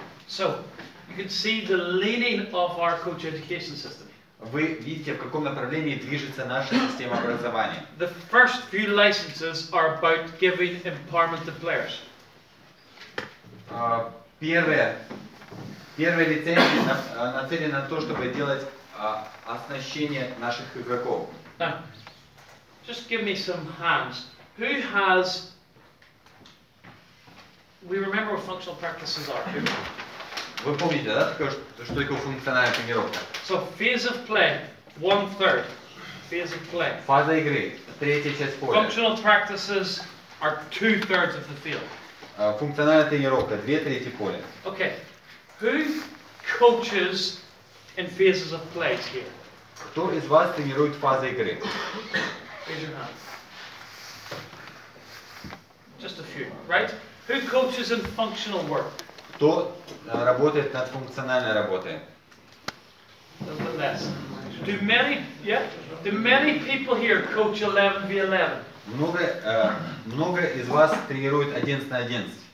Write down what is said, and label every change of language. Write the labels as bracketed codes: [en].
[en] So, you can see the leaning of our coach education system. [ru] Вы видите, в каком направлении движется наша система образования. [en] The first few licenses are about giving empowerment to players. [ru] Первая лицензия нацелена на то, чтобы делать оснащение наших игроков. [en] Now, just give me some hands. Who has... We remember what functional practices are. Who? [ru] Вы помните, да, что такое функциональная тренировка? [en] So, phase of play, 1/3. Phase of play. [ru] Фаза игры, третья часть поля. [en] Functional practices are 2/3 of the field. [ru] Функциональная тренировка, 2/3 поля. [en] Okay, who coaches in phases of play here? [ru] Кто из вас тренирует фазы игры? [en] Raise your hand. Just a few, right? Who coaches in functional work? [ru] Кто работает над функциональной работой? [en] A little bit less. Do many people here coach 11v11? [ru] Много из вас тренирует 11 на 11.